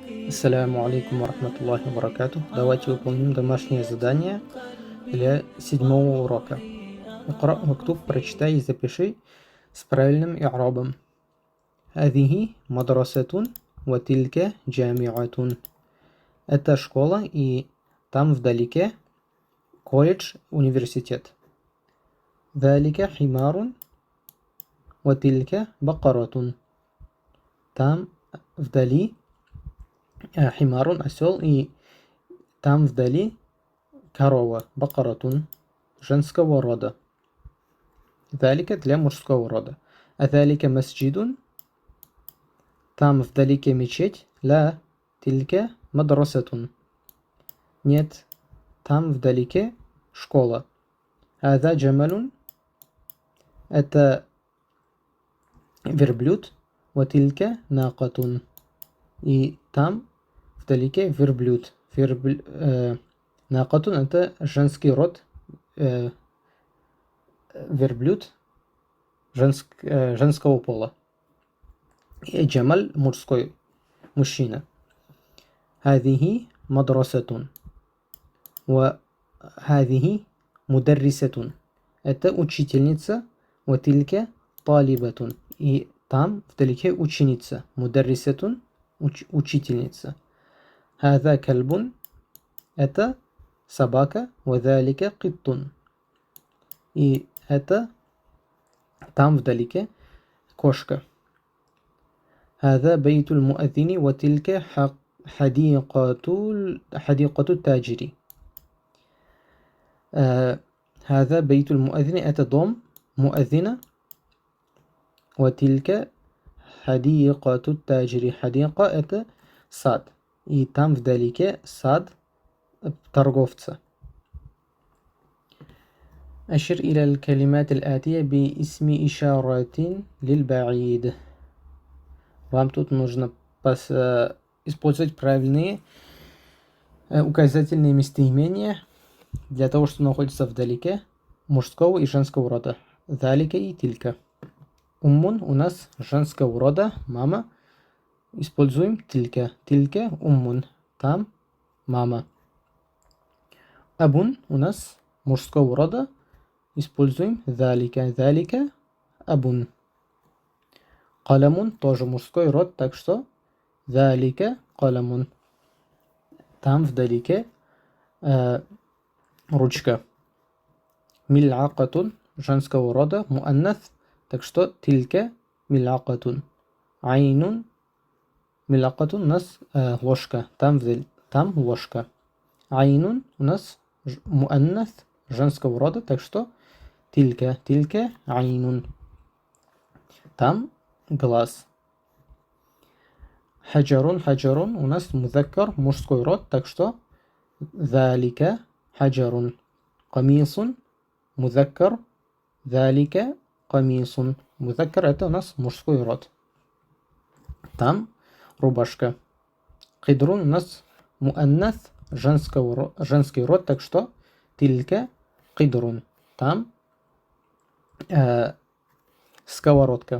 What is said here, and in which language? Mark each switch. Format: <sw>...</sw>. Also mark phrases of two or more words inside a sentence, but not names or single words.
<ar>السلام عليكم ورحمة الله وبركاته.</ar> <ru>Давайте выполним домашнее задание для 7-го урока.</ru> <ar>اقرأ واكتب,</ar> <ru>прочитай и запиши с правильным и'рабом.</ru> <ar>هذه مدرسة وتلك جامعة.</ar> <ru>Это школа, и там вдалеке колледж, университет.</ru> <ar>ذلك حمار وتلك بقرة.</ar> <ru>Там вдали химарун осел, и там вдали корова, бакаратун, женского рода. Залика для мужского рода. А</ru> <ar>ذلك مسجد,</ar> <ru>там вдалеке мечеть.</ru> <ar>لا تلك مدرسة.</ar> <ru>Нет, там вдалеке школа.</ru> <ar>هذا جمل,</ar> <ru>это верблюд.</ru> <ar>وتلك ناقة,</ar> <ru>и там вдалеке верблюд. Накатун это женский род. Верблюд женского пола. И джамаль мужской, мужчина.</ru> <ar>هذه مدرسة. وهذه مدرسة.</ar> <ru>Это учительница.</ru> <ar>وتلك طالبة.</ar> <ru>И там вдалеке ученица. Мударрисатун учительница.</ru> <ar>هذا كلب.</ar> <ru>Это собака.</ru> <ar>وذلك قط.</ar> <ru>И это там вдалеке кошка.</ru> <ar>هذا بيت المؤذن وتلك حديقة التاجر. هذا بيت المؤذن</ar> <ru>это дом</ru> <ar>مؤذنة. وتلك حديقة التاجر.</ar> <ru>حديقة это сад. И там вдалеке сад торговца.</ru> <ar>أشر إلى الكلمات الآتية باسم إشارة للبعيد.</ar> <ru>Вам тут нужно использовать правильные указательные местоимения для того, что находится вдалеке мужского и женского рода.</ru> <ar>ذلك وتلك.</ar> <ru>Уммун у нас женского рода, мама.</ru> <ar>Используем тилька. تلك أم.</ar> <ru>Там мама. Абун у нас мужского рода.</ru> <ar>Используем залика. ذلك أب.</ar> <ru>Каламун тоже мужской род, так что</ru> <ar>ذلك قلم.</ar> <ru>Там вдалеке ручка. Мил'акатун женского рода, муаннас, так что</ru> <ar>تلك ملعقة. عين ملعقة</ar> <ru>у нас ложка, там ложка. Айнун у нас муаннас женского рода, так что</ru> <ar>تلك عين.</ar> <ru>Там глаз. Хаджарун у нас музаккар, мужской род, так что</ru> <ar>ذلك حجر. قميص مذكر ذلك قميص.</ar> <ru>Музаккар это у нас мужской род. Там рубашка. Кидрун у нас муаннас, женский род, так что</ru> <ar>تلك قدر.</ar> <ru>Там сковородка.</ru>